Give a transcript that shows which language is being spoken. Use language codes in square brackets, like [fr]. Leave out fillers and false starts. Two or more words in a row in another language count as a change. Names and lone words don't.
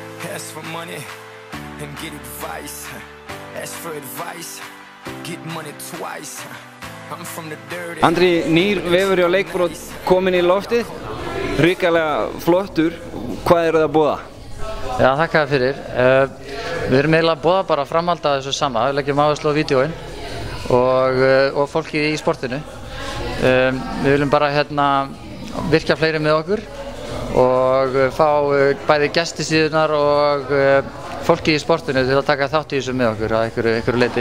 [en] Ask for money and get advice. Ask for advice, get money twice. I'm from the dirty. [is] Andri, nýr vefur hjá Leikbrot kominn í loftið, hrikalega flottur. Hvað eru það að boða? Já, þakka þér fyrir. Við erum eiginlega að boða bara framhald af þessu sama. Við leggjum áherslu á vídeóin og fólkið í sportinu. Við viljum bara virkja fleiri með okkur og fá bæði gestisíðurnar og fólkið í sportinu til að taka þátt í þessu með okkur að einhverju leyti.